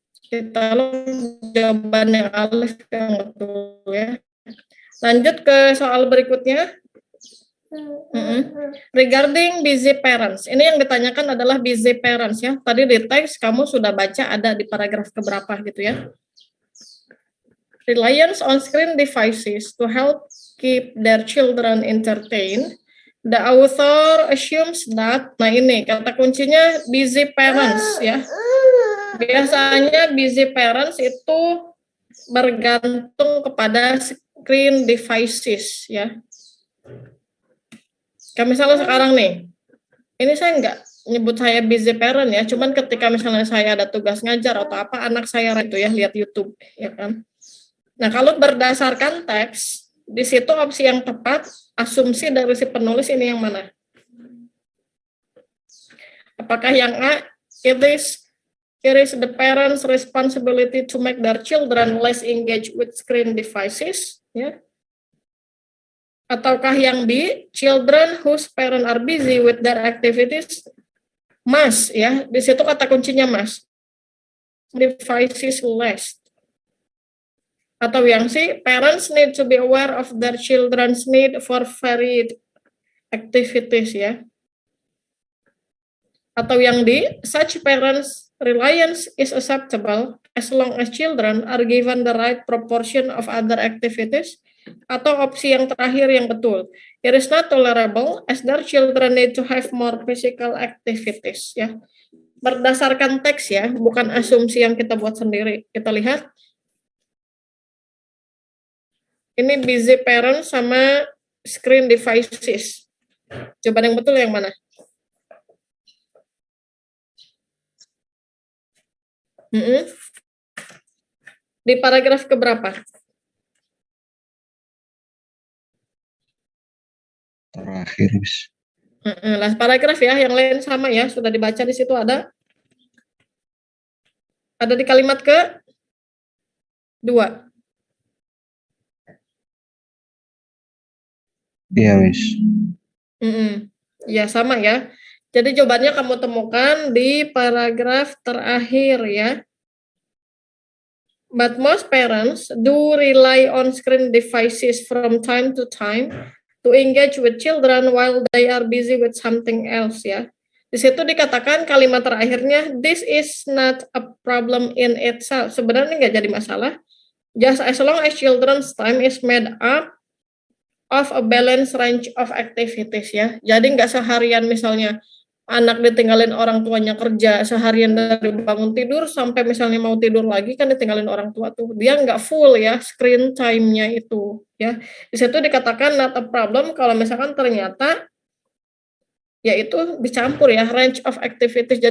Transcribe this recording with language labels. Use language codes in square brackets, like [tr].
[id] Kita jawaban yang Alif yang betul ya. Lanjut ke soal berikutnya. [en] Regarding busy parents, [id] ini yang ditanyakan adalah busy parents ya. Tadi di teks kamu sudah baca ada di paragraf keberapa gitu ya. [en] Reliance on screen devices to help keep their children entertained. The author assumes that, [id] nah ini kata kuncinya [en] busy parents ya. [id] Biasanya busy parents itu bergantung kepada screen devices ya. Kayak misalnya sekarang nih, ini saya nggak nyebut saya busy parent ya, cuman ketika misalnya saya ada tugas ngajar atau apa, anak saya itu ya lihat YouTube ya kan. Nah kalau berdasarkan teks, di situ opsi yang tepat, asumsi dari si penulis ini yang mana? Apakah yang A, [en] it is the parents' responsibility to make their children less engaged with screen devices, ya? [id] Ataukah yang B, [en] children whose parents are busy with their activities must, ya? [id] Di situ kata kuncinya must. Devices less. Atau yang C, [en] parents need to be aware of their children's need for varied activities, ya. [id] Atau yang D, [en] such parents' reliance is acceptable as long as children are given the right proportion of other activities. [id] Atau opsi yang terakhir yang betul, [en] it is not tolerable as their children need to have more physical activities, ya. [id] Berdasarkan teks ya, bukan asumsi yang kita buat sendiri. Kita lihat. Ini busy parents sama screen devices. Jawaban yang betul yang mana? Di paragraf keberapa? Terakhir, Miss. Last paragraf ya, yang lain sama ya, sudah dibaca di situ ada. Ada di kalimat ke 2. Iya, Miss. Ya, sama ya. Jadi jawabannya kamu temukan di paragraf terakhir ya. [en] But most parents do rely on screen devices from time to time to engage with children while they are busy with something else ya. [id] Di situ dikatakan kalimat terakhirnya, [en] this is not a problem in itself. [id] Sebenarnya nggak jadi masalah. [en] Just as long as children's time is made up of a balanced range of activities ya. [id] Jadi nggak seharian misalnya anak ditinggalin orang tuanya kerja seharian dari bangun tidur sampai misalnya mau tidur lagi kan ditinggalin orang tua tuh. Dia nggak full ya screen time-nya itu ya. Di situ dikatakan not a problem kalau misalkan ternyata ya itu dicampur ya [en] range of activities.